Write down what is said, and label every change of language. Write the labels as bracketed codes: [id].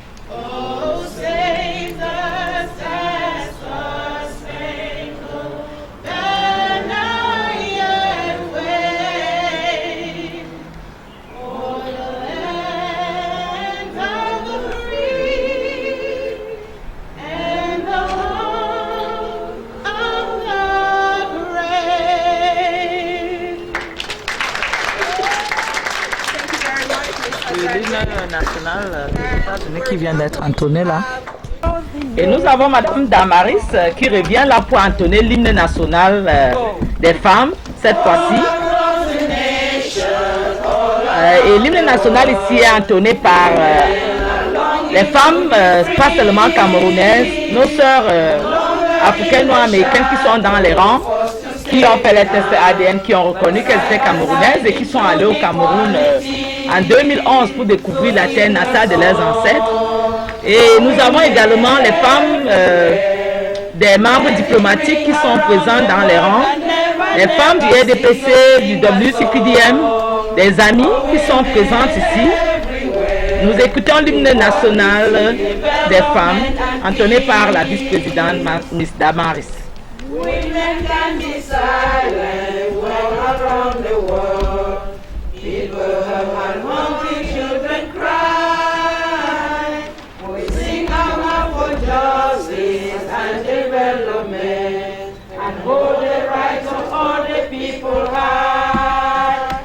[en] Oh, save the star-spangled banner yet wave, o'er the land of the free and the home of the brave. Thank you very much, Miss [fr] L'hymne national des États-Unis qui vient d'être entonné là. Et nous avons Madame Damaris qui revient là pour entonner l'hymne national des femmes, cette fois-ci. Et l'hymne national ici est entonné par les femmes, pas seulement camerounaises, nos sœurs africaines ou américaines qui sont dans les rangs, qui ont fait les tests ADN, qui ont reconnu qu'elles étaient camerounaises et qui sont allées au Cameroun en 2011 pour découvrir la terre natale de leurs ancêtres. Et nous avons également les femmes des membres diplomatiques qui sont présents dans les rangs, les femmes du RDPC, du WCPDM, des amis qui sont présentes ici. Nous écoutons l'hymne national des femmes, entonné par la vice-présidente Miss Damaris. [en] Women can be silent when around the world people and hungry children cry. We sing out for justice and development and hold the rights of all the people high.